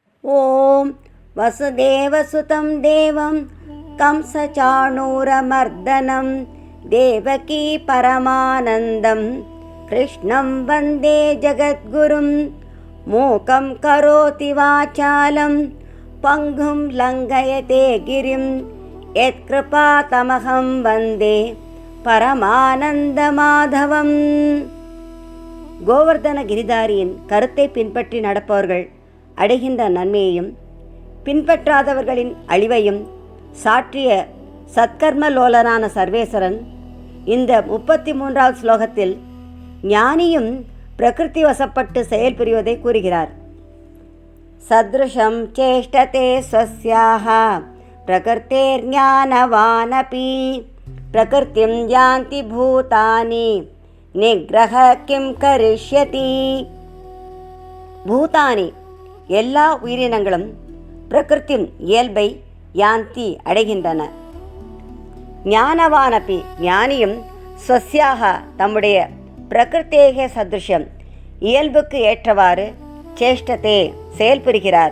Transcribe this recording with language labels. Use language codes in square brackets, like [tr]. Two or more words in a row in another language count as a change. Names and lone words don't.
[sa] ॐ वसुदेवसुतं देवं कंसचाणूरमर्दनं देवकी परमानन्दं कृष्णं वन्दे जगद्गुरुं मूकं करोति वाचालं पङ्गुं लङ्घयते गिरिं यत्कृपातमहं वन्दे பரமானந்தமாதவம். [ta] கோவர்தன கிரிதாரியின் கருத்தை பின்பற்றி நடப்பவர்கள் அடைகின்ற நன்மையையும் பின்பற்றாதவர்களின் அழிவையும் சாற்றிய சத்கர்மலோலனான சர்வேஸ்வரன் இந்த 33வது ஸ்லோகத்தில் ஞானியும் பிரகிருதி வசப்பட்டு செயல் புரிவதை கூறுகிறார். [sa] सदृशं चेष्टते स्वस्याः प्रकृतेर्ज्ञानवानपि प्रकृतिं यान्ति भूतानि निग्रहः किं करिष्यति. [ta] பூதானி எல்லா உயிரினங்களும் பிரகிருத்தின் இயல்பை யாந்தி அடைகின்றன. ஞானவானபி ஞானியும் ஸ்வஸ்யாக தம்முடைய பிரகிருத்தேக சதுஷம் இயல்புக்கு ஏற்றவாறு சேஷ்டத்தே செயல்புரிகிறார்.